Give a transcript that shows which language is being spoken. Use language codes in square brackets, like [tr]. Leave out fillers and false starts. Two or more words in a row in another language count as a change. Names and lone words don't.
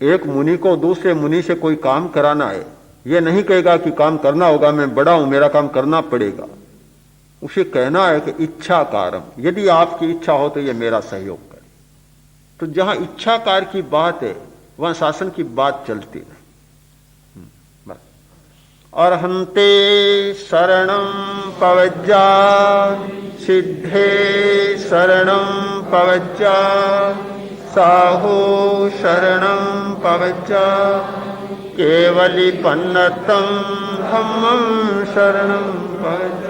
[hi] एक मुनि को दूसरे मुनि से कोई काम कराना है, यह नहीं कहेगा कि काम करना होगा, मैं बड़ा हूं मेरा काम करना पड़ेगा। उसे कहना है कि इच्छा कारम, यदि आपकी इच्छा हो तो यह मेरा सहयोग करे। तो जहां इच्छाकार की बात है वहां शासन की बात चलती नहीं। बस। [pra] अर्हन्ते शरणं पवज्जा सिद्धे शरणं पवज्जा साहो शरणं पवज्जा केवलिपन्नतं धम्मं शरणं पवज्जा।